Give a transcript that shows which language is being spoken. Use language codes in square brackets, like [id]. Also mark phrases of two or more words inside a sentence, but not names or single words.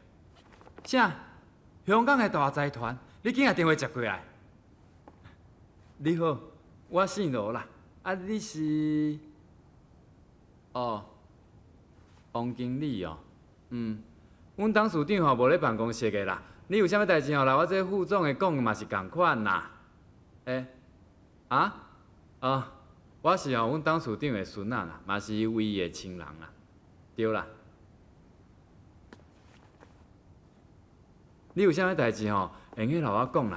[nan] 啥？香港的大财团，你紧甲电话接过来。你好，我姓罗啦。啊，你是？哦，王经理哦。阮董事长吼无咧办公室个啦。你有啥物代志吼，来我这副总的讲嘛是共款啦。我是吼阮董事长的孙仔啦，嘛是唯一的亲人啦。对啦。你有啥物代志吼，会用来我讲啦。